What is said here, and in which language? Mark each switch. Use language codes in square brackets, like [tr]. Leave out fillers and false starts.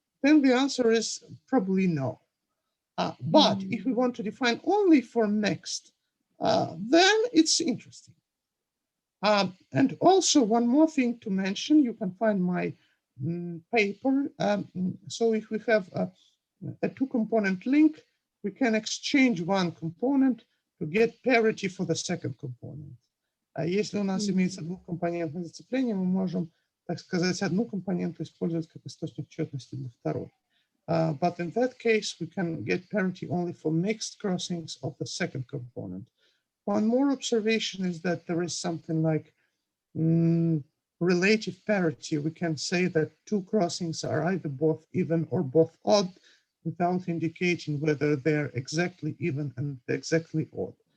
[en] Then the answer is probably no. But if we want to define only for mixed, then it's interesting. And also one more thing to mention, you can find my paper. So if we have a two-component link, we can exchange one component to get parity for the second component. [ru] Если у нас имеется двухкомпонентное зацепление, мы можем, так сказать, одну компоненту использовать как источник четности для второй. [en] But in that case, we can get parity only for mixed crossings of the second component. One more observation is that there is something like relative parity. We can say that two crossings are either both even or both odd without indicating whether they're exactly even and exactly odd.